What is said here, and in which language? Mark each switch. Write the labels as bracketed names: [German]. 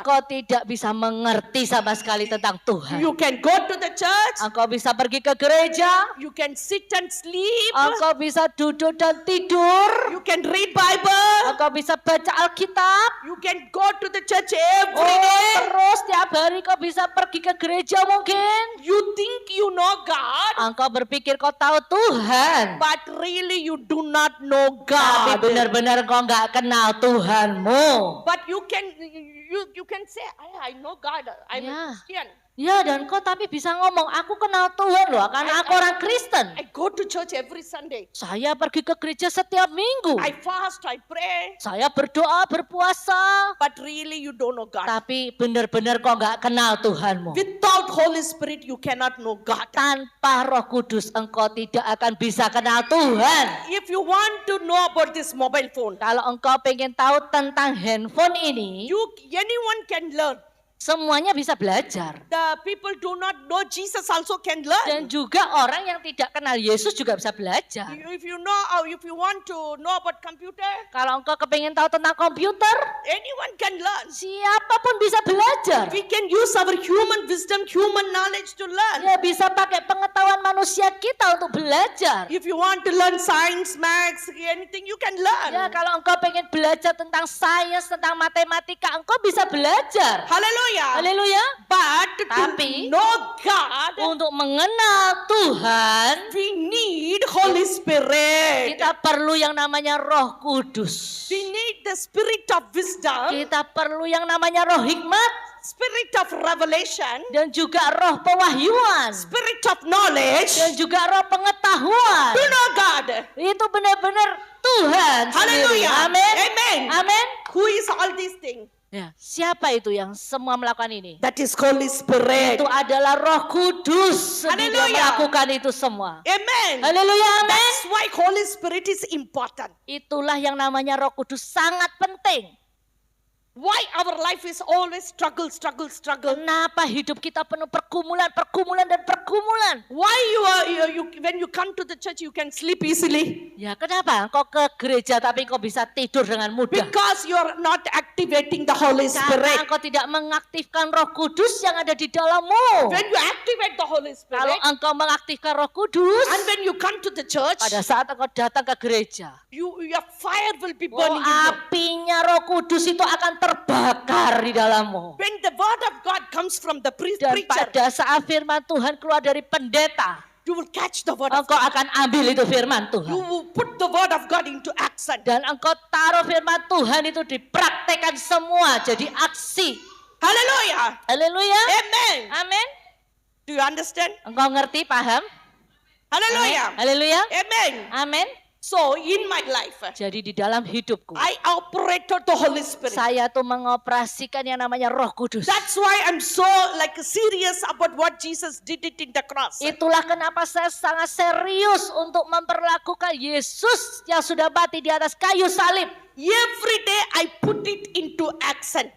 [Indonesian] engkau tidak bisa mengerti sama sekali tentang Tuhan. [English] You can go to the church, [Indonesian] Engkau bisa pergi ke gereja, [English] you can sit and sleep, [Indonesian] engkau bisa duduk dan tidur, [English] you can read Bible, [Indonesian] engkau bisa baca Alkitab. [English] you can go to the church every day. [Indonesian] Terus tiap hari kau bisa pergi ke gereja mungkin. [English] You think you know God, [Indonesian] Engkau berpikir kau tahu Tuhan, [English] but really you do not know [Indonesian] tapi [English] God. [Indonesian] benar-benar kau nggak kenal Tuhanmu. [English] But you can say, I know God. I'm Yeah. a Christian. [Indonesian] Ya, dan kau tapi bisa ngomong, aku kenal Tuhan loh, karena aku orang Kristen. [English] I go to church every Sunday. [Indonesian] Saya pergi ke gereja setiap minggu. [English] I fast, I pray. [Indonesian] Saya berdoa, berpuasa. [English] But really you don't know God. [Indonesian] Tapi benar-benar kau nggak kenal Tuhanmu. [English] Without Holy Spirit you cannot know God. [Indonesian] Tanpa Roh Kudus engkau tidak akan bisa kenal Tuhan. [English] If you want to know about this mobile phone, [Indonesian] Kalau engkau pengen tahu tentang handphone ini, [English] anyone can learn. [Indonesian] semuanya bisa belajar. [English] The people do not know Jesus also can learn. [Indonesian] Dan juga orang yang tidak kenal Yesus juga bisa belajar. [English] If you want to know about computer, [Indonesian] Kalau engkau kepengen tahu tentang komputer, [English] anyone can learn. [Indonesian] siapapun bisa belajar. [English] We can use our human wisdom, human knowledge to learn. [Indonesian] Ya, bisa pakai pengetahuan manusia kita untuk belajar. [English] If you want to learn science, maths, anything, you can learn. [Indonesian] Ya, kalau engkau pengen belajar tentang sains, tentang matematika, engkau bisa belajar. [English] Hallelujah. [Indonesian] Haleluya. [English] But [Indonesian] Tapi- [English] to know God, [Indonesian] Untuk mengenal Tuhan, [English] we need Holy Spirit. [Indonesian] kita perlu yang namanya Roh Kudus. [English] We need the spirit of wisdom, [Indonesian] Kita perlu yang namanya Roh Hikmat [English] spirit of revelation, [Indonesian] dan juga Roh Pewahyuan [English] spirit of knowledge [Indonesian] dan juga Roh Pengetahuan. [English] to know God. [Indonesian] Itu benar-benar Tuhan sendiri. [English] Hallelujah. [Indonesian] Amin. [English] Amen. [Indonesian] Amin. [English] Who is all these things? [Indonesian] Ya, siapa itu yang semua melakukan ini? [English] That is Holy Spirit. [Indonesian] Itu adalah Roh Kudus sendiri yang Haleluya. melakukan itu semua. [English] Amen. [Indonesian] Haleluya, amin. [English] That's why Holy Spirit is important. [Indonesian] Itulah yang namanya Roh Kudus sangat penting. [English] Why our life is always struggle. [Indonesian] Kenapa hidup kita penuh pergumulan dan pergumulan? [English] Why when you come to the church you can sleep easily? [Indonesian] Ya, kenapa kau ke gereja tapi kau bisa tidur dengan mudah? [English] Because you are not activating the Holy [Indonesian] Karena [English] Spirit. [Indonesian] engkau tidak mengaktifkan Roh Kudus yang ada di dalammu. [English] When you activate the Holy [Indonesian] Kalau [English] Spirit, [Indonesian] engkau mengaktifkan Roh Kudus, [English] and when you come to the church, [Indonesian] pada saat engkau datang ke gereja, [English] your fire will be oh, burning in you. [Indonesian] apinya Roh Kudus itu akan terbakar di dalammu. [English] When the word of God comes from the [Indonesian] Dan [English] preacher, [Indonesian] pada saat firman Tuhan keluar dari pendeta, [English] you will catch the word of [Indonesian] engkau [English] God. [Indonesian] akan ambil itu firman [English] You [Indonesian] Tuhan. [English] will put the word of God into action. [Indonesian] Dan engkau taruh firman Tuhan itu dipraktekkan semua jadi aksi. [English] Hallelujah. [Indonesian] Haleluya. [English] Amen. [Indonesian] Amin. [English] Do you understand? [Indonesian] Engkau ngerti, paham? [English] Hallelujah. [Indonesian] Haleluya. [English] Amen. [Indonesian] Amin. [English] So in my life, [Indonesian] Jadi di dalam hidupku, [English] I operated the Holy Spirit. [Indonesian] saya tuh mengoperasikan yang namanya Roh Kudus. [English] That's why I'm so serious about what Jesus did it in the cross. [Indonesian] Itulah kenapa saya sangat serius untuk memperlakukan Yesus yang sudah mati di atas kayu salib. [English] Every day I put it into action.